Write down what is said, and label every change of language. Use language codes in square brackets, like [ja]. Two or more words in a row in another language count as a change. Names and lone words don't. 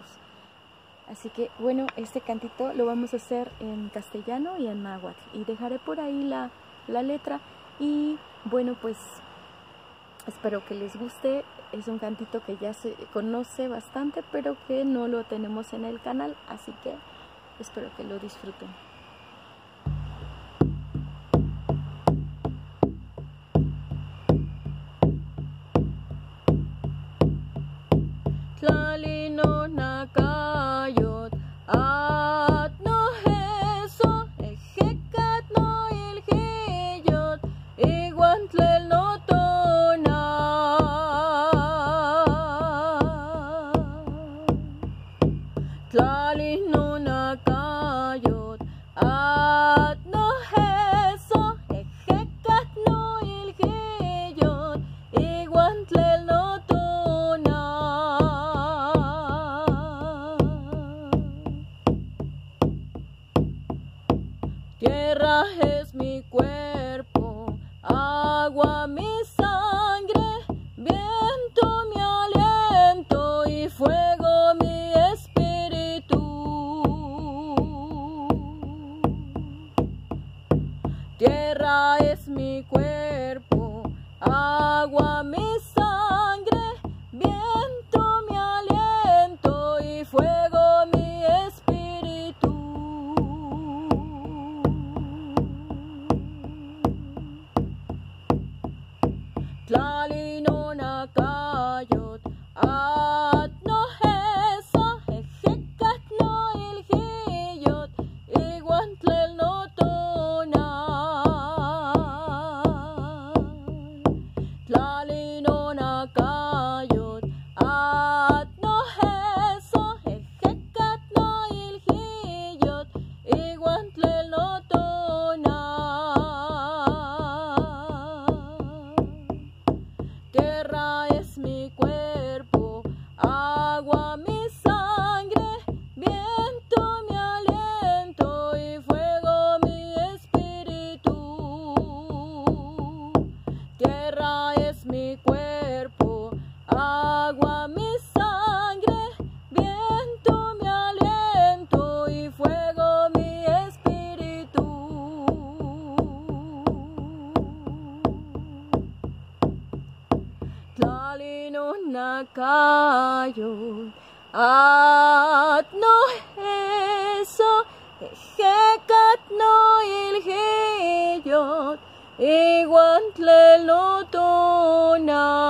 [es] Así que bueno, este cantito lo vamos a hacer en castellano y en náhuatl, y dejaré por ahí la letra. Y bueno, pues espero que les guste. Es un cantito que ya se conoce bastante, pero que no lo tenemos en el canal, así que espero que lo disfruten. [nah] Tlalino nakayot at no heso ejekat no ilhiyot iguan tlel no tona tlalino nakayot at no heso ejekat no ilhiyot iguan tlel no tona. [es] Tierra es mi cuerpo, agua mi sangre, viento mi aliento y fuego mi espíritu. Tierra es mi cuerpo, agua mi sangre, viento mi aliento y fuego mi espíritu. [nah] Tlalino nakayot at no heso ejekat no ilhiyot iguan tlel no tona tlalino nakayot at no heso ejekat no ilhiyot iguan tlel no tona. [es] Tierra es mi cuerpo, agua mi sangre, viento mi aliento y fuego mi espíritu. Tierra es mi cuerpo, agua mi sangre, viento mi aliento y fuego mi espíritu. [nah] Tlalino nakayot at no heso ejekat no ilhiyot iguan tlel no tona